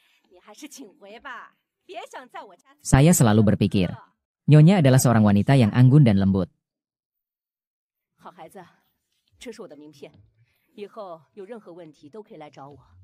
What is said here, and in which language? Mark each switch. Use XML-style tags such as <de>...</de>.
<zh>你还是请回吧，别想在我家。</zh> <id>saya selalu berpikir. Nyonya adalah seorang wanita yang anggun dan lembut.</id> <zh>好孩子，这是我的名片，以后有任何问题都可以来找我。</zh>